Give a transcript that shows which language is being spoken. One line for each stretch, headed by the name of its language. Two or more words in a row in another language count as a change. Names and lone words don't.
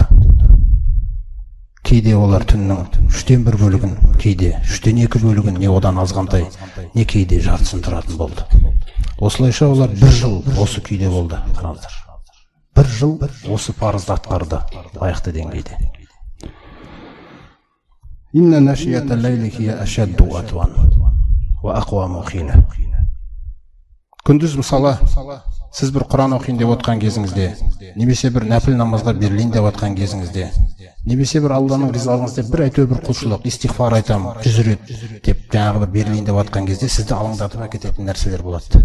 Kazakh: Кейде олар түннің 1/3 бөлігін, кейде 2/3 бөлігін, не одан азғантай, не кейде жартысын тұратын болды. Осылайша олар 1 жыл осы күйде болды. Қараңыздар, 1 жыл осы парызды атқарды лайықты деңгейде.
Arabic: إن ناشئة الليل هي أشد وطئا وأقوم قيلا.
Kazakh: Күндіз мысалы сіз бір Құран оқиын деп отқан кезіңізде, немесе бір нәпіл намазға берілейін деп отқан кезіңізде, немесе бір Алланың ризалығын іздеп бір әйтеуір бір құлшылық, истихфар айтамын 100 рет деп жаңағы бір берілейін деп отқан кезде сізді алаңдатып әкететін нәрселер болады.